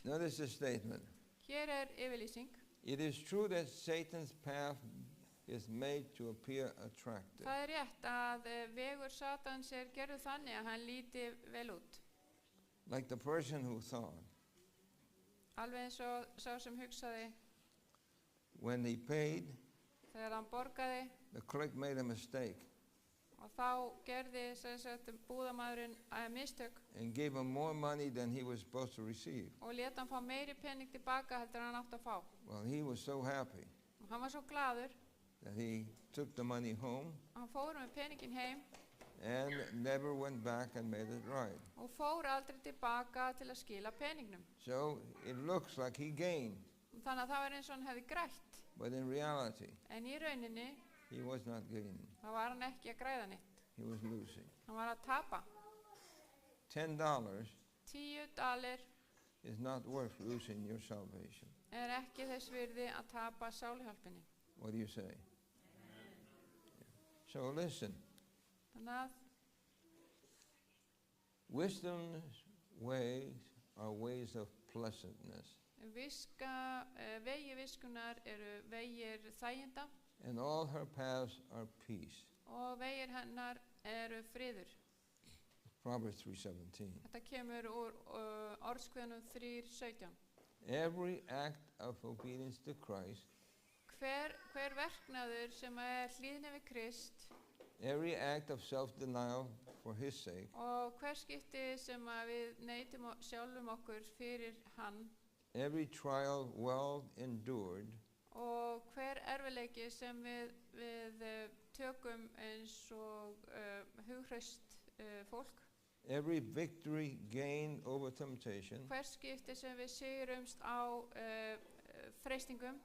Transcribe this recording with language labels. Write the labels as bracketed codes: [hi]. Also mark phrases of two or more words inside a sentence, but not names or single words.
[en] Notice the statement. [is] Hér er yfirlýsing. [en] It is true that Satan's path is made to appear attractive. [is] Það er rétt að vegur Satans er gerður þannig að hann líti vel út. [en] Like the person who thought, [is] Alveg eins og sá sem hugsaði [en] when he paid, [is] þegar hann borgaði [en] the clerk made a mistake [is] og þá gerði sem sagt búðamaðurinn mistök [en] and gave him more money than he was supposed to receive. [is] og lét hann fá meiri pening tilbaka heldur en hann átti að fá. [en] Well, he was so happy [is] Og hann var svo glaður [en] that he took the money home [is] að hann fór með peningin heim [en] and never went back and made it right. [is] og fór aldrei tilbaka til að skila peningnum. [en] So it looks like he gained, [is] Þannig að það var eins og hann hefði grætt, [en] but in reality, [is] en í rauninni [en] he was not gaining. [is] þá var hann ekki að græða neitt. [en] He was losing. [is] Hann var að tapa. [en] $10 [is] 10 dalir [en] is not worth losing your salvation. [is] er ekki þess virði að tapa sáluhjálpinni. [en] What do you say? So listen, [is] Þannig að [en] wisdom's ways are ways of pleasantness, [is] vegi viskunar eru vegir þæginda [en] and all her paths are peace. [is] og vegir hennar eru friður. [en] Proverbs 3:17. [is] Þetta kemur úr orðskveðnum 3:17. [en] Every act of obedience to Christ, [is] Hver verknaður sem er hlýðni við Krist [en] every act of self-denial for his sake, [is] og hver skipti sem að við neytum sjálfum okkur fyrir hann [en] every trial well endured, [is] og hver erfileiki sem við tökum eins og hughrist fólk, [en] every victory gained over temptation [is] hver skipti sem við sigurumst á freistingum